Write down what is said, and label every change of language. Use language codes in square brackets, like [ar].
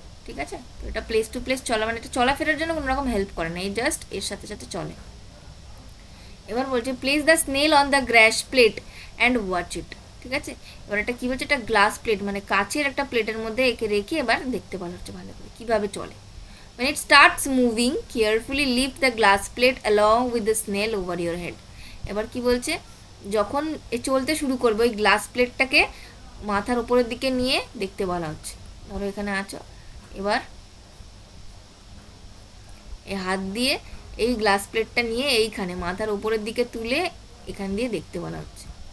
[bn] ঠিক আছে, তো এটা প্লেস টু প্লেস চলা, মানে এটা চলাফেরার জন্য কোনো রকম হেল্প করে না, এই জাস্ট এর সাথে সাথে চলে। এবার বলছে [en] Place the snail on the grass plate and watch it. [bn] ঠিক আছে, এবার এটা কী বলছে, এটা গ্লাস প্লেট মানে কাচের একটা প্লেটের মধ্যে একে রেখে এবার দেখতে বলা হচ্ছে ভালো করে কীভাবে চলে। [en] When it starts moving, carefully lift the glass plate along with the snail over your head. [bn] এবার কি বলছে, যখন এ চলতে শুরু করবে ওই গ্লাস প্লেটটাকে মাথার উপরের দিকে নিয়ে দেখতে বলা হচ্ছে। ধরো এখানে আছো, এবার এই হাত দিয়ে এই গ্লাস প্লেটটা নিয়ে এইখানে মাথার উপরের দিকে তুলে এখান দিয়ে দেখতে বলা হচ্ছে।